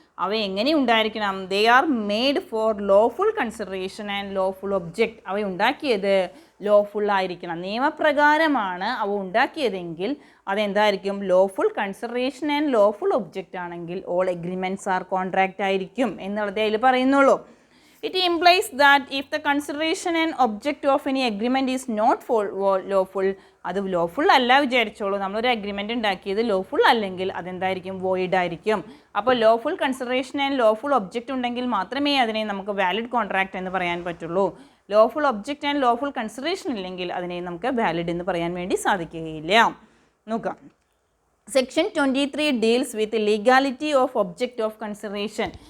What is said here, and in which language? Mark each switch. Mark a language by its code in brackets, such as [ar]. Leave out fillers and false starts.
[ml] അവ എങ്ങനെ ഉണ്ടായിരിക്കണം, [en] They are made for lawful consideration and lawful object. [ml] അവ ഉണ്ടാക്കിയത് ലോഫുൾ ആയിരിക്കണം, നിയമപ്രകാരമാണ് അവ ഉണ്ടാക്കിയതെങ്കിൽ അതെന്തായിരിക്കും, lawful consideration and lawful object ആണെങ്കിൽ [en] all agreements are contract [ml] ആയിരിക്കും എന്നുള്ളതേ അതിൽ പറയുന്നുള്ളൂ. [en] It implies that if the consideration and object of any agreement is not lawful, [ml] അത് ലോഫുൾ അല്ല വിചാരിച്ചോളൂ, നമ്മളൊരു അഗ്രിമെൻറ്റ് ഉണ്ടാക്കിയത് ലോഫുൾ അല്ലെങ്കിൽ അതെന്തായിരിക്കും, വോയിഡ് ആയിരിക്കും. അപ്പോൾ lawful consideration and lawful object ഉണ്ടെങ്കിൽ മാത്രമേ അതിനെ നമുക്ക് വാലിഡ് കോൺട്രാക്റ്റ് എന്ന് പറയാൻ പറ്റുള്ളൂ. Lawful object and lawful consideration ഇല്ലെങ്കിൽ അതിനെ നമുക്ക് വാലിഡ് എന്ന് പറയാൻ വേണ്ടി സാധിക്കുകയില്ല. നോക്കാം. [en] Section 23 deals with legality of object of consideration.